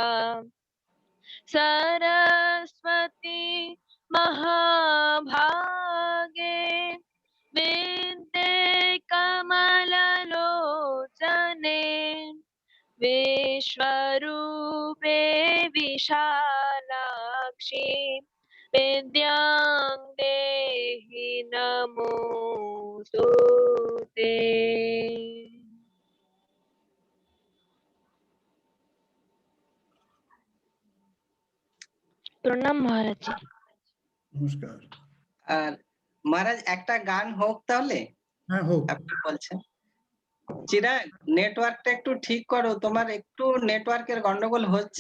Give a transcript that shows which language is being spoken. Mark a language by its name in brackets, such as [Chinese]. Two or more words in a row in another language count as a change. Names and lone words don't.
[Sanskrit] सरस्वती महाभागे विद्ये कमललोचने विश्वरूपे विशालाक्षी विद्यां देहि नमोस्तुते। [Bangla] প্রণাম মহারাজ। নমস্কার। আর মহারাজ একটা গান হোক তাহলে। হ্যাঁ হোক। আপনি বলছেন। চিরাগ, নেটওয়ার্কটা একটু ঠিক করো, তোমার একটু নেটওয়ার্কের গন্ডগোল হচ্ছে।